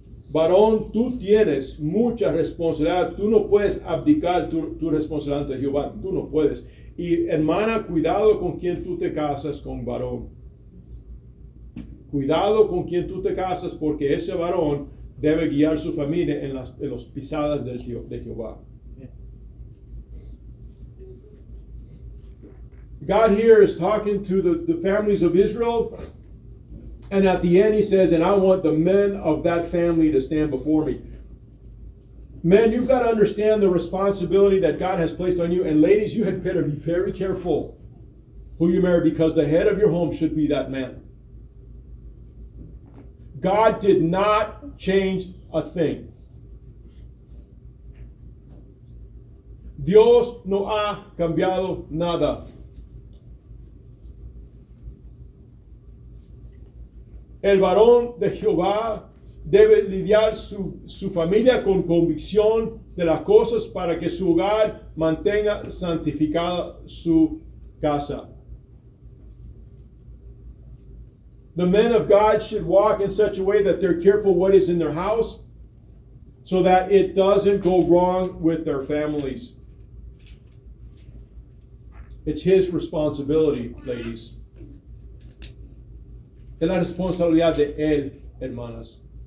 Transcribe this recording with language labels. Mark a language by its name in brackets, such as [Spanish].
[Spanish] Varón, tú tienes mucha responsabilidad. Tú no puedes abdicar tu responsabilidad ante Jehová. Tú no puedes. Y hermana, cuidado con quien tú te casas con varón. Cuidado con quien tú te casas, porque ese varón debe guiar su familia en las pisadas de Jehová. [English] God here is talking to the families of Israel, and at the end he says, and I want the men of that family to stand before me. Men, you've got to understand the responsibility that God has placed on you, and ladies, you had better be very careful who you marry, because the head of your home should be that man. God did not change a thing. [Spanish] Dios no ha cambiado nada. El varón de Jehová debe lidiar su familia con convicción de las cosas para que su hogar mantenga santificada su casa. [English] The men of God should walk in such a way that they're careful what is in their house, so that it doesn't go wrong with their families. It's his responsibility, ladies. [Spanish] Es la responsabilidad de él, hermanas.